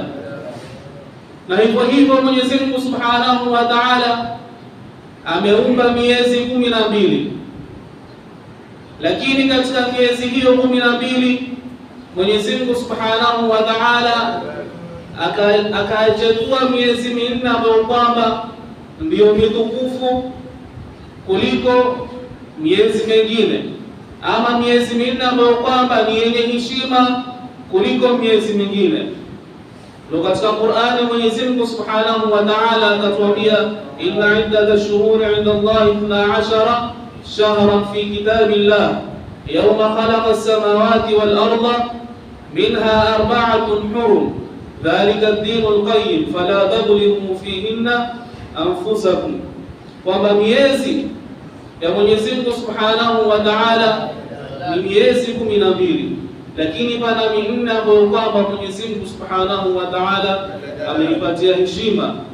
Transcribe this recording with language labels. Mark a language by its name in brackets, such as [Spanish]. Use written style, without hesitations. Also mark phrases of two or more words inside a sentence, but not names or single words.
[Swahili] Na hivyo hivyo Mwenyezi Mungu [Arabic] سبحانه وتعالى [Swahili] ameumba miezi 12, lakini katika miezi hiyo 12 Mwenyezi Mungu [Arabic] سبحانه وتعالى [Swahili] akachagua miezi minne ambayo kwamba ndiyo mitukufu kuliko miezi mingine, ama miezi minne ambayo kwamba ni yenye heshima kuliko miezi mingine. Ndio katika Qur'ani Mwenyezi Mungu [Arabic] سبحانه وتعالى [Swahili] akatuambia, [Arabic] إن عدة الشهور عند الله 12 شهرا في كتاب الله يوم خلق السماوات والأرض منها أربعة حرم ذلك الدين القيم فلا تظلموا فيهن أنفسكم, [Swahili] kwamba miezi ya Mwenyezi Mungu [Arabic] سبحانه وتعالى [Swahili] ni miezi 12, lakini pana minne ambayo kwamba Mwenyezi Mungu [Arabic] سبحانه وتعالى [Swahili] ameipatia heshima,